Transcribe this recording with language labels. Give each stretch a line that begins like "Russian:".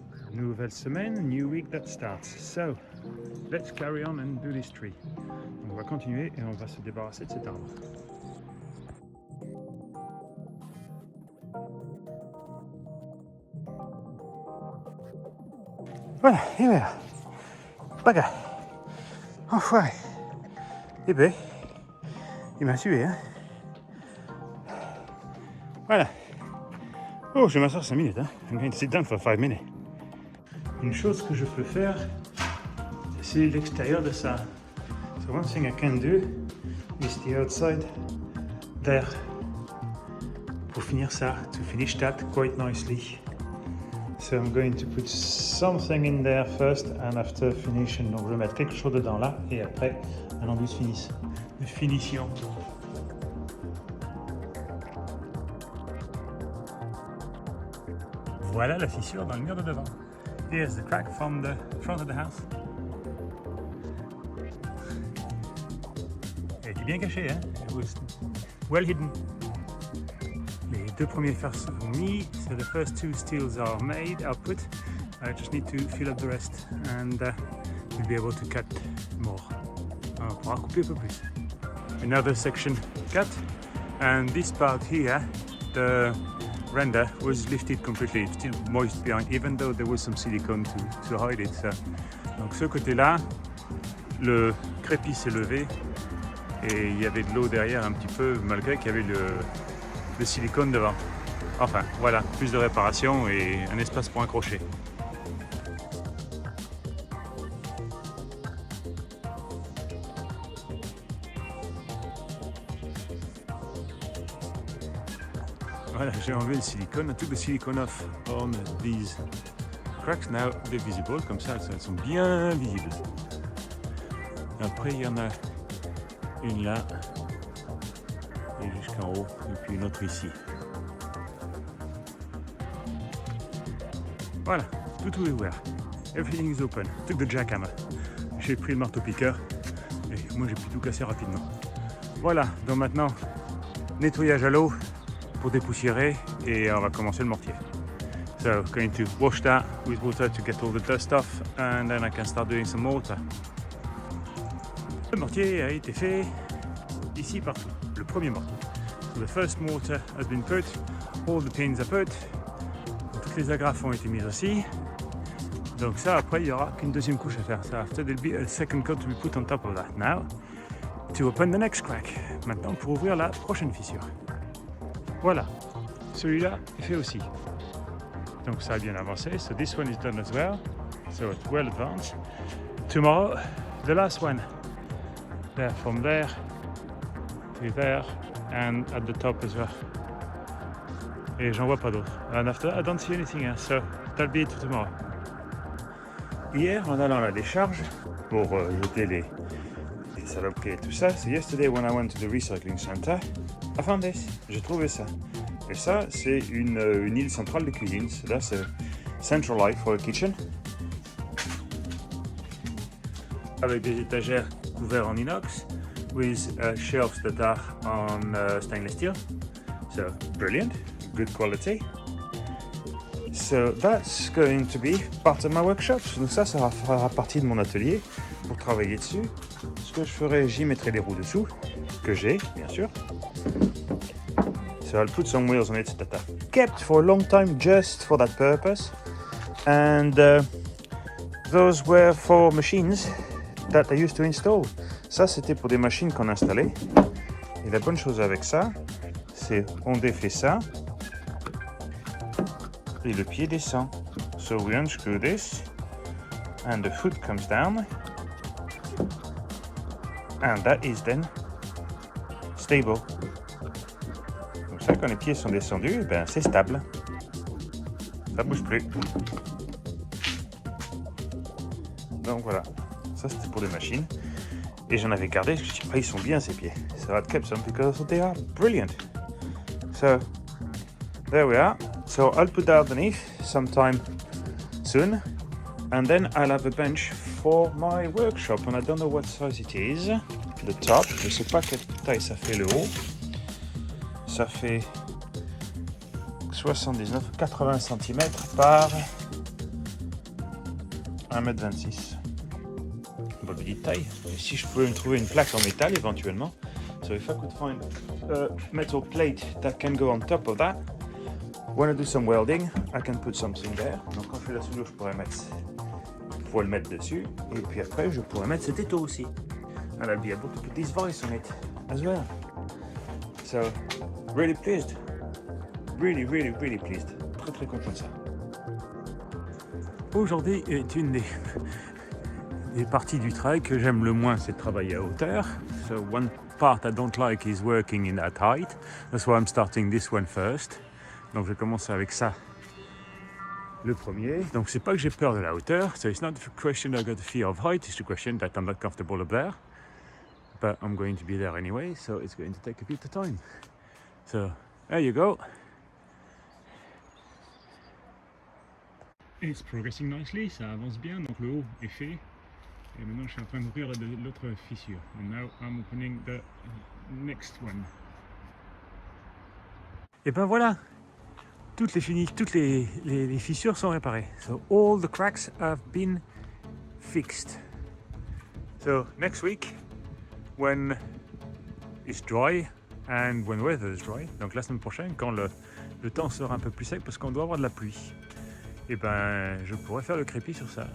French: Nouvelle semaine,
English: new week that starts. So, let's carry on and do this tree.
French: On va continuer et on va se débarrasser de cet arbre. Voilà, et voilà. Baga. Enfoiré. Eh ben, il m'a tué, hein. Voilà. Oh, je vais m'asseoir 5 minutes, hein.
English: I'm going to sit down for 5 minutes.
French: Une chose que je peux faire, c'est l'extérieur de ça.
English: So one thing I can do is the outside there.
French: Pour finir ça,
English: to finish that quite nicely. So I'm going to put something in there first and after finishing.
French: Donc je vais mettre quelque chose dedans là et après un enduit de finition. Voilà la fissure dans le mur de devant.
English: Here's the crack from the front of the house.
French: Elle était bien cachée, hein?
English: It was well hidden.
French: Les deux premiers fers sont mis,
English: so the first two steels are put. I just need to fill up the rest and we'll be able to cut more.
French: On pourra couper un peu plus.
English: Another section cut, and this part here, the render was lifted completely, still moist behind, even though there was some silicone to hide it. So.
French: Donc ce côté-là, le crépi s'est levé et il y avait de l'eau derrière un petit peu, malgré qu'il y avait le silicone devant. Enfin, voilà, plus de réparation et un espace pour un crochet. Voilà, j'ai enlevé le silicone.
English: I took the silicone off on these cracks. Now they're visible,
French: comme ça elles sont bien visibles. Après il y en a une là, et jusqu'en haut, et puis une autre ici. Voilà, tout est ouvert.
English: Everything is open. Took the jackhammer.
French: J'ai pris le marteau-piqueur et moi j'ai pu tout casser rapidement. Voilà, donc maintenant nettoyage à l'eau pour dépoussiérer et on va commencer le mortier.
English: So going to wash that with water to get all the dust off and then I can start doing some mortar.
French: Le mortier a été fait ici partout, le premier mortier.
English: So the first mortar has been put, all the pins are put,
French: toutes les agrafes ont été mises aussi. Donc ça après il n'y aura qu'une deuxième couche à faire.
English: So after there'll be a second coat to be put on top of that. Now to open the next crack.
French: Maintenant pour ouvrir la prochaine fissure. Voilà, celui-là est fait aussi. Donc ça a bien avancé.
English: So this one is done as well. So it's well advanced. Tomorrow, the last one. There, from there to there and at the top as well.
French: Et j'en vois pas d'autres.
English: And after I don't see anything else. So that'll be it for tomorrow.
French: Hier, en allant à la décharge pour jeter les saloperies et tout ça,
English: so yesterday when I went to the recycling center, I found this.
French: J'ai trouvé ça. Et ça, c'est une île centrale de cuisine.
English: So that's a central light for a kitchen.
French: Avec des étagères couvertes en inox,
English: with shelves that are on stainless steel. So brilliant, good quality. So that's going to be part of my workshop.
French: Donc ça fera partie de mon atelier pour travailler dessus. Ce que je ferai, j'y mettrai des roues dessous, que j'ai, bien sûr.
English: So I'll put some wheels on it that I've kept for a long time just for that purpose. And those were for machines that I used to install.
French: Ça, c'était pour des machines qu'on installait. Et la bonne chose avec ça, c'est on défait ça et le pied descend.
English: So we unscrew this and the foot comes down. And that is then stable.
French: Comme ça, quand les pieds sont descendus, ben, c'est stable. Ça bouge plus. Donc voilà, ça c'était pour les machines. Et j'en avais gardé, je me suis dit, ils sont bien ces pieds.
English: So I'd kept some because they are brilliant. So there we are. So I'll put that underneath sometime soon. And then I'll have a bench for my workshop. And I don't know what size it is. The top,
French: je ne sais pas quelle taille ça fait le haut. Ça fait 79, 80 cm par 1,26 m. Bonne petite taille. Et si je pouvais me trouver une plaque en métal éventuellement.
English: So if I could find a metal plate that can go on top of that, when I do some welding, I can put something there.
French: Donc quand je fais la soudure, je pourrais le mettre dessus. Et puis après, je pourrais mettre cet étau aussi.
English: And I'll be able to put this voice on it as well. So, really pleased. Really pleased.
French: Très content de ça. Aujourd'hui est une des parties du travail que j'aime le moins, c'est de travailler à hauteur.
English: So one part I don't like is working in that height. That's why I'm starting this one first.
French: Donc je vais commencer avec ça, le premier. Donc c'est pas que j'ai peur de la hauteur.
English: So it's not the question I got the fear of height. It's the question that I'm not comfortable up there. But I'm going to be there anyway, so it's going to take a bit of time. So there you go. It's progressing nicely,
French: ça avance bien, donc le haut est fait. Et maintenant je suis en train d'ouvrir l'autre fissure.
English: And now I'm opening the next one.
French: Et ben voilà, toutes les fissures sont réparées.
English: So all the cracks have been fixed. So next week, when it's dry and when weather is dry,
French: donc la semaine prochaine, quand le temps sera un peu plus sec parce qu'on doit avoir de la pluie, et ben je pourrais faire le crépi sur ça.